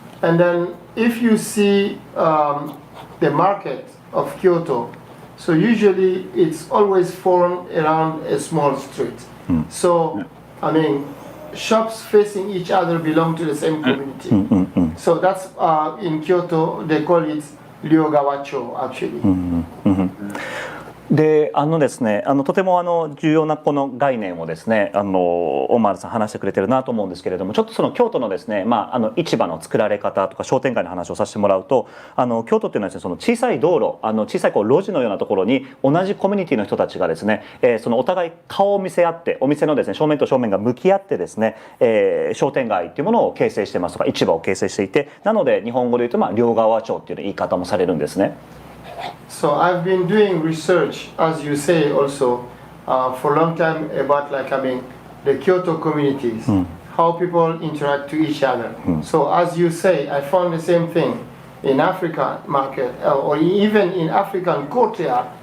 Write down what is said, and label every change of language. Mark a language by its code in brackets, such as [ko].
[en] And then if you see the market of Kyoto, so usually it's always formed around a small street. So, I mean, shops facing each other belong to the same community. So that's in Kyoto, they call it Ryogawacho, actually. [ja] でですね、とても重要なこの概念をですねオマールさん話してくれてるなと思うんですけれども、ちょっとその京都のですね、市場の作られ方とか商店街の話をさせてもらうと、京都っていうのはですね、その小さい道路小さい路地のようなところに同じコミュニティの人たちがですね、そのお互い顔を見せ合って、お店のですね正面と正面が向き合ってですね、商店街っていうものを形成してますとか市場を形成していて、なので日本語で言うと両側町っていう言い方もされるんですね。 [en] So I've been doing research, as you say, also for a long time about the Kyoto communities, how people interact to each other. So as you say, I found the same thing in African market or even in African courtyard.